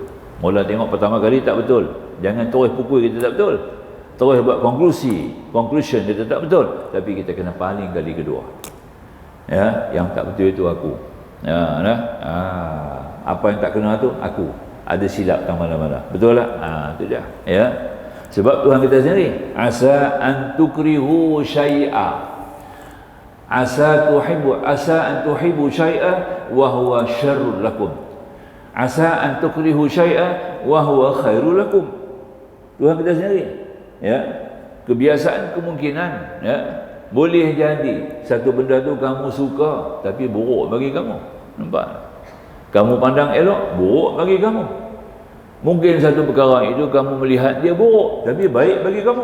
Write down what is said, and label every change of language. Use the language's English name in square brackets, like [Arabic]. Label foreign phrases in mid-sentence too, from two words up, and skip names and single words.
[Malay] Mula tengok pertama kali tak betul, jangan terus pukul kita tak betul, terus buat conclusion kita tak betul. Tapi kita kena paling kali kedua, ya, yang tak betul itu aku, ya, apa yang tak kena tu aku, ada silap tang mana-mana, betul tak? Itu dia, ya. Sebab Tuhan kita sendiri, [Arabic] عسى أن تكرهوا شيئا، عسى أن تحبوا شيئا وهو شر لكم. عسى أن تكرهوا شيئا وهو خير لكم. [Malay] Tuhan kita sendiri, ya. Kebiasaan kemungkinan, ya. Boleh jadi satu benda tu kamu suka tapi buruk bagi kamu. Nampak? Kamu pandang elok, buruk bagi kamu. Mungkin satu perkara itu kamu melihat dia buruk tapi baik bagi kamu.